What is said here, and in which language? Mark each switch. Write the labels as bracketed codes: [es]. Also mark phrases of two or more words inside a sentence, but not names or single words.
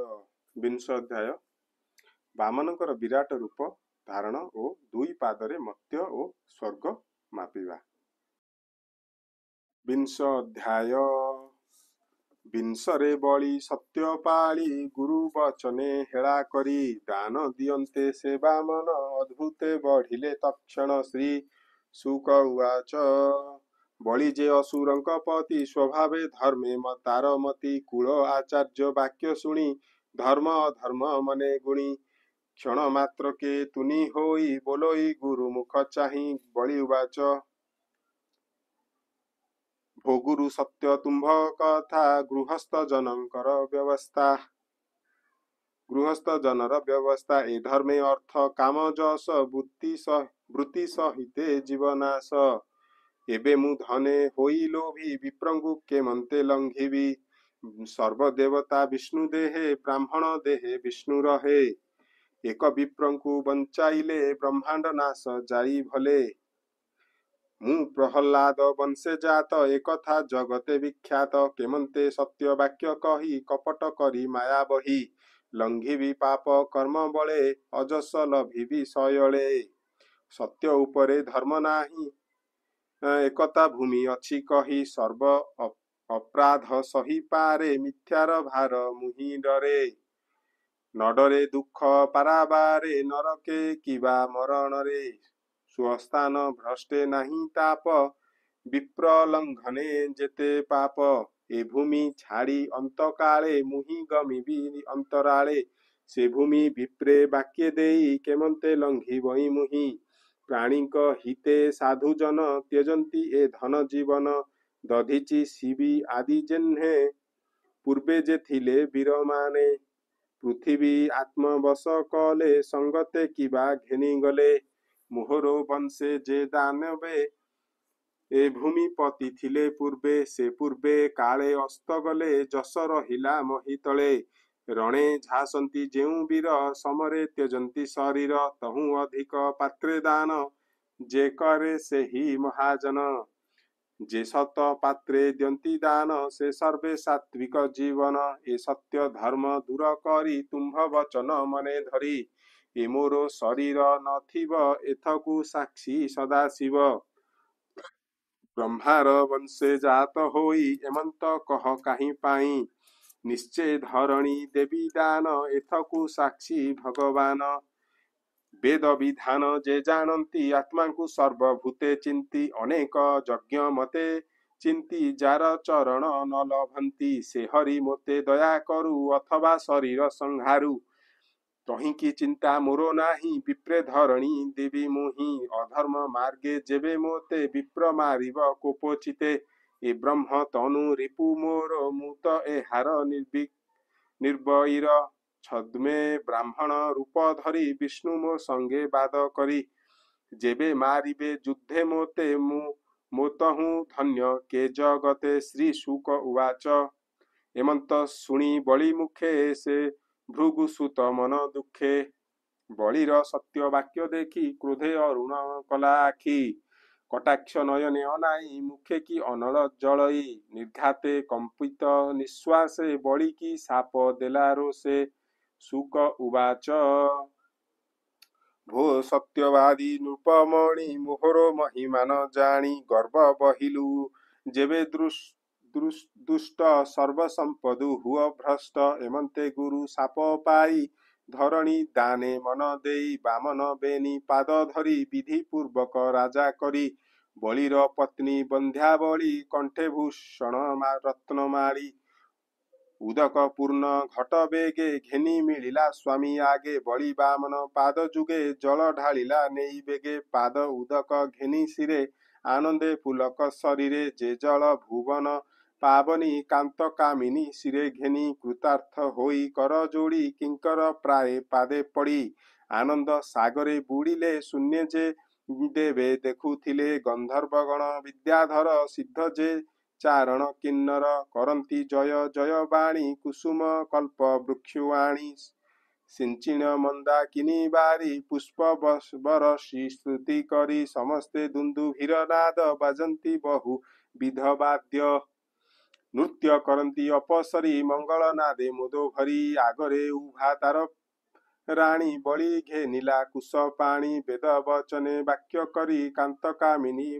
[or] ବିଂଶ ଅଧ୍ୟାୟ ବାମନକର ବିରାଟ ରୂପ ଧାରଣ ଓ ଦୁଇ ପାଦରେ ମର୍ତ୍ତ୍ୟ ଓ ସ୍ୱର୍ଗ ମାପିବା। ବିଂଶ ଅଧ୍ୟାୟ ବିଂଶରେ ବଳି ସତ୍ୟ ପାଳି ଗୁରୁ ବଚନେ ହେଳା କରି ଦାନ ଦିଅନ୍ତେ ସେ ବାମନ ଅଦ୍ଭୁତେ ବଢ଼ିଲେ ତକ୍ଷଣ [sa] श्री शुक उवाच। [or] ବଳି ଯେ ଅସୁରଙ୍କ ପତି ସ୍ୱଭାବେ ଧର୍ମେ ତାର ମତି କୁଳ ଆଚାର୍ଯ୍ୟ ବାକ୍ୟ ଶୁଣି ଧର୍ମ ଅଧର୍ମ ମନେ ଗୁଣି କ୍ଷଣ ମାତ୍ର କେ ତୁନି ହୋଇ ବୋଲଇ ଗୁରୁ ମୁଖ ଚାହି [sa] बळी उवाच। [or] ଭୋଗୁରୁ ସତ୍ୟ ତୁମ୍ଭ କଥା ଗୃହସ୍ଥ ଜନକର ବ୍ୟବସ୍ଥା। ଗୃହସ୍ଥ ଜନର ବ୍ୟବସ୍ଥା ଏ ଧର୍ମେ ଅର୍ଥ କାମ ଯଶ ବୃତ୍ତି ସହିତେ ଜୀବନାଶ। ଏବେ ମୁଁ ଧନେ ହୋଇ ଲୋଭୀ ବିପ୍ରଙ୍ଗୁ କେମନ୍ତେ ଲଙ୍ଘିବି। ସର୍ବଦେବତା ବିଷ୍ଣୁ ଦେହେ ବ୍ରାହ୍ମଣ ଦେହେ ବିଷ୍ଣୁ ରହେ। ଏକ ବିପ୍ରଙ୍କୁ ବଞ୍ଚାଇଲେ ବ୍ରହ୍ମାଣ୍ଡ ନାଶ ଯାଇ ଭଲେ। ମୁଁ ପ୍ରହଲାଦ ବଂଶେ ଜାତ ଏକଥା ଜଗତେ ବିଖ୍ୟାତ କେମନ୍ତେ ସତ୍ୟ ବାକ୍ୟ କହି କପଟ କରି ମାୟା ବହି। ଲଙ୍ଘିବି ପାପ କର୍ମ ବଳେ ଅଯଶ ଲଭିବି ସୟଳେ। ସତ୍ୟ ଉପରେ ଧର୍ମ ନାହିଁ ଏକତା ଭୂମି ଅଛି କହି ସର୍ବ ଅପରାଧ ସହି ପାରେ ମିଥ୍ୟାର ଭାର ମୁହିଁ ଡରେ। ନଡରେ ଦୁଃଖ ପାରାବାରେ ନରକେ କିବା ମରଣରେ। ସ୍ୱସ୍ଥାନ ଭ୍ରଷ୍ଟେ ନାହିଁ ତାପ ବିପ୍ରଲଙ୍ଘନେ ଯେତେ ପାପ। ଏ ଭୂମି ଛାଡ଼ି ଅନ୍ତକାଳେ ମୁହିଁ ଗମିବି ଅନ୍ତରାଳେ। ସେ ଭୂମି ବିପ୍ରେ ବାକ୍ୟ ଦେଇ କେମନ୍ତେ ଲଙ୍ଘି ବଇ ମୁହିଁ। ପ୍ରାଣୀକ ହିତେ ସାଧୁଜନ ତ୍ୟଜନ୍ତି ଏ ଧନ ଜୀବନ। ଦଧିଚି ଶିବି ଆଦି ଯେହ୍ନେ ପୂର୍ବେ ଯେ ଥିଲେ ବୀରମାନେ। ପୃଥ୍ୱୀ ଆତ୍ମବଶ କଲେ ସଙ୍ଗତେ କିବା ଘେନି ଗଲେ। ମୋହର ବଂଶେ ଯେ ଦାନବେ ଏ ଭୂମି ପତି ଥିଲେ ପୂର୍ବେ। ସେ ପୂର୍ବେ କାଳେ ଅସ୍ତ ଗଲେ ଯଶ ରହିଲା ମହୀତଳେ। ରଣେ ଝାସନ୍ତି ଯେଉଁ ବୀର ସମରେ ତ୍ୟଜନ୍ତି ଶରୀର। ତହୁଁ ଅଧିକ ପାତ୍ରେ ଦାନ ଯେ କରେ ସେ ହି ମହାଜନ। ଯେ ସତ ପାତ୍ରେ ଦ୍ୟନ୍ତି ଦାନ ସେ ସର୍ବେ ସାତ୍ତ୍ୱିକ ଜୀବନ। ଏ ସତ୍ୟ ଧର୍ମ ଦୂର କରି ତୁମ୍ଭ ବଚନ ମନେ ଧରି। ଏ ମୋର ଶରୀର ନଥିବ ଏଥକୁ ସାକ୍ଷୀ ସଦାଶିବ। ବ୍ରହ୍ମାର ବଂଶେ ଜାତ ହୋଇ ଏମନ୍ତ କହ କାହିଁ ପାଇଁ। ନିଶ୍ଚୟ ଧରଣୀ ଦେବି ଦାନ ଏଥକୁ ସାକ୍ଷୀ ଭଗବାନ। ବେଦ ବିଧାନ ଯେ ଜାଣନ୍ତି ଆତ୍ମା କୋ ସର୍ବଭୂତେ ଚିନ୍ତି। ଅନେକ ଯଜ୍ଞ ମତେ ଚିନ୍ତି ଯାର ଚରଣ ନ ଲଭନ୍ତି। ସେ ହରି ମୋତେ ଦୟା କରୁ ଅଥବା ଶରୀର ସଂହାରୁ। ତହିଁ କି ଚିନ୍ତା ମୋର ନାହିଁ ବିପ୍ରେ ଧରଣୀ ଦେବି ମୁହିଁ। ଅଧର୍ମ ମାର୍ଗେ ଯେବେ ମୋତେ ବିପ୍ର ମାରିବ କୋପଚିତ୍ତେ। ଏ ବ୍ରହ୍ମ ତନୁ ରିପୁ ମୋର ମୁତ ଏ ହାର ନିର୍ଭୟର। ଛଦ୍ମେ ବ୍ରାହ୍ମଣ ରୂପ ଧରି ବିଷ୍ଣୁ ମୋ ସଙ୍ଗେ ବାଦ କରି। ଯେବେ ମାରିବେ ଯୁଦ୍ଧେ ମୋତେ ମୋତହୁଁ ଧନ୍ୟ କେ ଜଗତେ [sa] श्री शुक उवाच। [or] ଏମନ୍ତ ଶୁଣି ବଳି ମୁଖେ ସେ ଭୃଗୁସୁତ ମନ ଦୁଃଖେ। ବଳିର ସତ୍ୟ ବାକ୍ୟ ଦେଖି କ୍ରୋଧେ ଅରୁଣ କଲା ଆଖି। କଟାକ୍ଷ ନୟନେ ଅନାଇ ମୁଖେ କି ଅନଳ ଜଳଇ। ନିର୍ଘାତେ କମ୍ପିତ ନିଶ୍ୱାସେ ବଳି କି ଶାପ ଦେଲା ରୋଷେ। [sa] शुक उवाच [or] ଭୋ ସତ୍ୟବାଦୀ ନୃପମଣି ମୋହର ମହିମା ନ ଜାଣି। ଗର୍ବ ବହିଲୁ ଯେବେ ଦୁଷ୍ଟ ସର୍ବ ସମ୍ପଦୁ ହୁଅ ଭ୍ରଷ୍ଟ। ଏମନ୍ତେ ଗୁରୁ ଶାପ ପାଇ ଧରଣୀ ଦାନେ ମନ ଦେଇ। ବାମନ ବେନି ପାଦ ଧରି ବିଧି ପୂର୍ବକ ରାଜା କରି। ବଳିର ପତ୍ନୀ ବନ୍ଧ୍ୟା ବଳି କଣ୍ଠେ ଭୂଷଣ ରତ୍ନମାଳୀ। ଉଦକ ପୂର୍ଣ୍ଣ ଘଟ ବେଗେ ଘେନି ମିଳିଲା ସ୍ୱାମୀ ଆଗେ। ବଳି ବାମନ ପାଦ ଯୁଗେ ଜଳ ଢାଳିଲା ନେଇ ବେଗେ। ପାଦ ଉଦକ ଘେନି ଶିରେ ଆନନ୍ଦେ ପୁଲକ ଶରୀରେ। ଯେ ଜଳ ଭୁବନ ପାବନୀ କାନ୍ତ କାମିନୀ ଶିରେ ଘେନି। କୃତାର୍ଥ ହୋଇ କର ଯୋଡ଼ି କିଙ୍କର ପ୍ରାୟ ପାଦେ ପଡ଼ି। ଆନନ୍ଦ ସାଗରେ ବୁଡ଼ିଲେ ଶୂନ୍ୟ ଯେ ଦେବେ ଦେଖୁଥିଲେ। ଗନ୍ଧର୍ବଗଣ ବିଦ୍ୟାଧର ସିଦ୍ଧ ଯେ ଚାରଣ କିନ୍ନର କରନ୍ତି ଜୟ ଜୟ ବାଣୀ। କୁସୁମ କଳ୍ପ ବୃକ୍ଷବାଣୀ ସିଞ୍ଚିଣ ମନ୍ଦାକିନୀ ବାରି ପୁଷ୍ପ ବରଷି ସ୍ତୁତି କରି ସମସ୍ତେ ଦୁନ୍ଦୁଭିର ନାଦ ବାଜନ୍ତି ବହୁ ବିଧ ବାଦ୍ୟ ନୃତ୍ୟ କରତି ଅପସରୀ ମଙ୍ଗଳ ନାଦେ ମୋଦ ଭରି ଆଗରେ ଉଭା ତାର ରାଣୀ ବଳି ଘେନିଲା କୁଶ ପାଣି ବେଦ ବଚନେ ବାକ୍ୟ କରି କାନ୍ତ କାମିନୀ